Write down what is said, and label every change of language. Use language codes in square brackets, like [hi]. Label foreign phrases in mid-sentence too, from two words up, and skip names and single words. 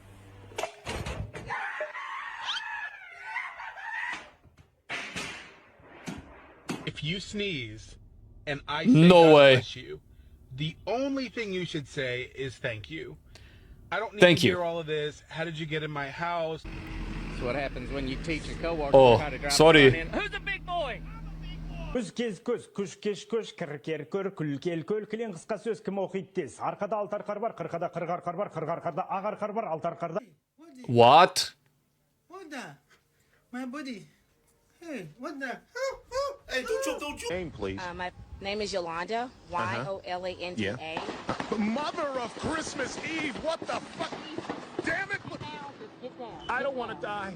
[en] If you sneeze, and I say No God way. bless you, the only thing you should say is thank you. I don't need Thank to you. hear all of this. How did you get in my house? That's what happens when you teach your coworkers Oh, how to drop sorry. a gun in. Who's a big boy? [kk] Күз кез көз, күш кеш көш, кір кер көр, күл кел көл, кілең қысқа сөз кім оқиды тез. Арқада алты арқар бар, қырқада қырық арқар бар, қырық арқарда ақ арқар бар, алты арқарда. [en] What? What the? My buddy. Hey, what the? Hey, don't you. Name, please. My name is Yolanda. Yolanda. Yeah. Mother of Christmas Eve! What the fuck? Damn it! I don't want to die.